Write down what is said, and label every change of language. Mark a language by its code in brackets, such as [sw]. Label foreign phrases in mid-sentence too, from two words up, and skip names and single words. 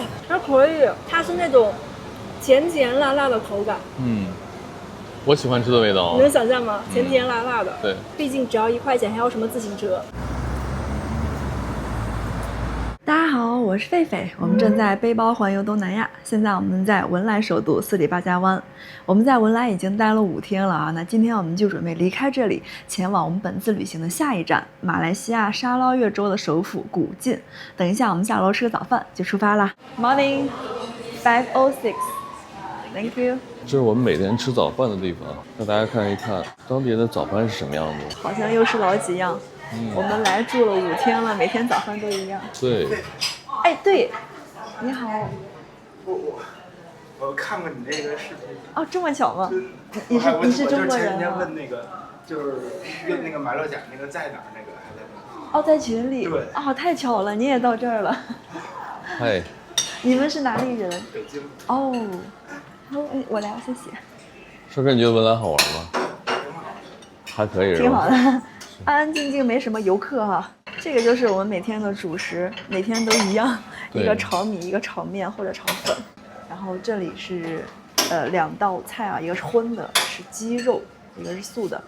[zh] 還可以，它是那種甜甜辣辣的口感。我喜歡吃的味道。你能想象嗎？甜甜辣辣的。對。畢竟只要1塊錢，還有什麼自行車？大家好，我是狒狒，我們正在背包環遊東南亞。現在我們在文萊首都斯里巴加灣。我們在文萊已經待了5天了啊，那今天我們就準備離開這裡，前往我們本次旅行的下一站——馬來西亞沙撈越州的首府古晉。等一下我們下樓吃個早飯就出發啦。 [en] Morning, 5:06. Thank you。 [zh] 這是我們每天吃早飯的地方，讓大家看一看當地人的早飯是什麼樣子。好像又是老幾樣。我們來住了5天了，每天早飯都一樣。對。哎，對，你好。我看過你這個視頻。哦，這麼巧嗎？你是中國人啊？我前天問那個，就是問那個馬六甲那個在哪兒那個還在那。哦，在群裡。對。哦，太巧了，你也到這兒了。嗨。你們是哪裡人？北京。哦。我來，謝謝。帥哥，你覺得文萊好玩嗎？還可以，挺好的，安安靜靜，沒什麼遊客哈。這個就是我們每天的主食，每天都一樣，一個炒米，一個炒麵或者炒粉。然後這裡是2道菜啊，一個是葷的，是雞肉，一個是素的。